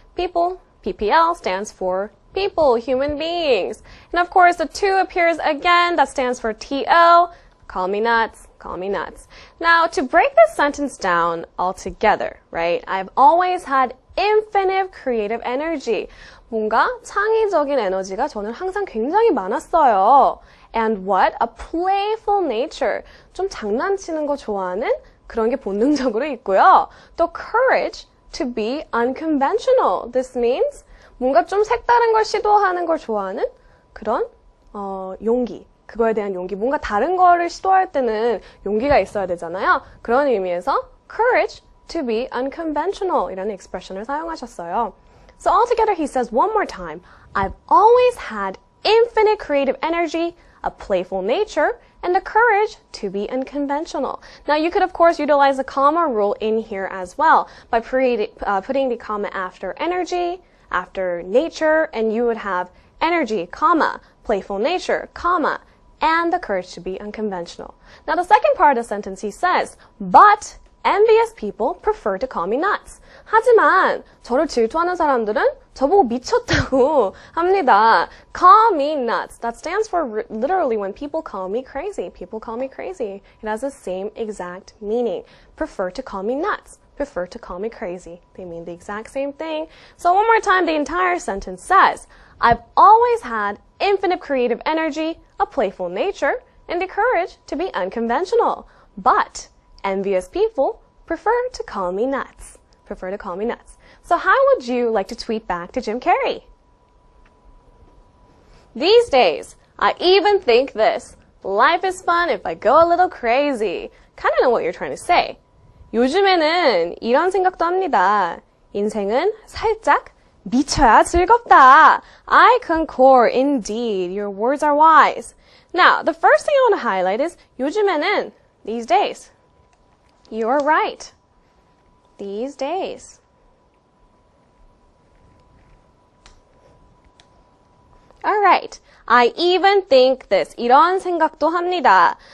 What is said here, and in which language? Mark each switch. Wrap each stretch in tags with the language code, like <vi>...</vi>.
<en>People, PPL, stands for people, human beings. And of course, the to appears again, that stands for T-O, call me nuts. Now, to break this sentence down altogether, right, I've always had infinite creative energy.</en> <ko>뭔가 창의적인 에너지가 저는 항상 굉장히 많았어요.</ko> <en>And what? A playful nature.</en> <ko>좀 장난치는 거 좋아하는 그런 게 본능적으로 있고요. 또</ko> <en>courage to be unconventional. This means</en> <ko>뭔가 좀 색다른 걸 시도하는 걸 좋아하는 그런 용기. 그거에 대한 용기. 뭔가 다른 거를 시도할 때는 용기가 있어야 되잖아요. 그런 의미에서 courage to be unconventional 이라는 expression을 사용하셨어요.</ko> <en>So altogether he says one more time, I've always had infinite creative energy, a playful nature, and the courage to be unconventional. Now you could of course utilize the comma rule in here as well by putting the comma after energy, after nature, and you would have energy, comma, playful nature, comma, and the courage to be unconventional. Now the second part of the sentence he says, but envious people prefer to call me nuts.</en> <ko>하지만 저를 질투하는 사람들은 저보고 미쳤다고 합니다.</ko> <en>Call me nuts. That stands for literally when people call me crazy. People call me crazy. It has the same exact meaning. Prefer to call me nuts. Prefer to call me crazy. They mean the exact same thing. So one more time, the entire sentence says, I've always had infinite creative energy, a playful nature, and the courage to be unconventional. But envious people prefer to call me nuts. Prefer to call me nuts. So how would you like to tweet back to Jim Carrey? These days, I even think this. Life is fun if I go a little crazy. Kind of know what you're trying to say.</en> <ko>요즘에는 이런 생각도 합니다. 인생은 살짝 미쳐야 즐겁다.</ko> <en>I concur indeed. Your words are wise. Now, the first thing I want to highlight is</en> <ko>요즘에는,</ko> <en>these days. You're right. These days. Alright. I even think this.</en> <ko>이런 생각도 합니다.</ko>